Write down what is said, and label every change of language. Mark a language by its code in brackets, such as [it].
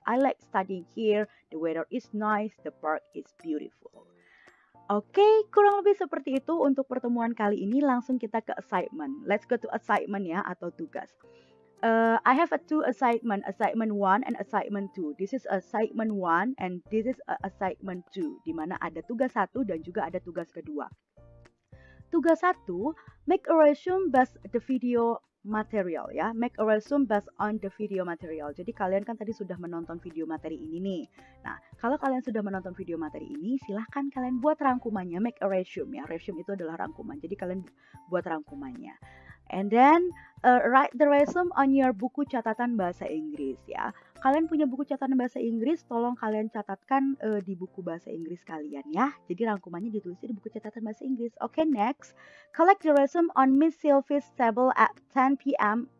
[en] I like studying here, the weather is nice, the park is beautiful. [id] Oke, kurang lebih seperti itu untuk pertemuan kali ini. Langsung kita ke assignment. [en] Let's go to assignment [id] ya, atau tugas. [en] I have a 2 assignment 1 and assignment 2. This is assignment 1 and this is assignment 2, [id] di mana ada tugas 1 dan juga ada tugas kedua. Tugas 1, [en] make a resume based the video material ya. Make a resume based on the video material. [id] Jadi kalian kan tadi sudah menonton video materi ini nih. Nah, kalau kalian sudah menonton video materi ini, silahkan kalian buat rangkumannya. [en] Make a resume [id] ya. Resume itu adalah rangkuman. Jadi kalian buat rangkumannya. [en] And then write the resume on your [id] buku catatan bahasa Inggris ya. Kalian punya buku catatan bahasa Inggris, tolong kalian catatkan di buku bahasa Inggris kalian ya. Jadi rangkumannya ditulis di buku catatan bahasa Inggris. [en] Okay, next. Collect the resume on Miss Sylvie's table at 10 p.m.